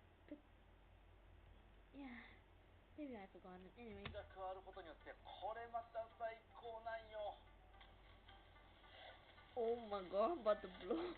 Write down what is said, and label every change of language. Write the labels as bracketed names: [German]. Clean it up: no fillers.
[English] But yeah, maybe I forgot it. Anyway. [Japanese] が加わることによって、これまた最高なんよ。 [English] Oh my god, I'm about to blow.